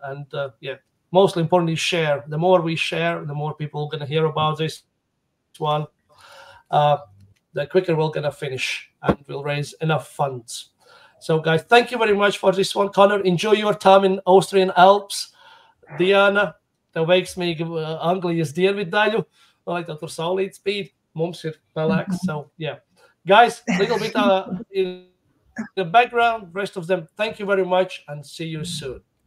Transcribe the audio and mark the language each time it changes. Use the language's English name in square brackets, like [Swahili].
[English] And yeah, most importantly, share. The more we share, the more people are going to hear about this one. The quicker we're going to finish, and we'll raise enough funds. So, guys, thank you very much for this one. Connor, enjoy your time in Austrian Alps. [Latvian] Diana, tev veiksmīgi Anglijas dienvidu daļu, lai tev tur saulīt spīd. Mums ir pelēks. [English] So, yeah. Guys, little bit in the background, rest of them, thank you very much, and see you soon.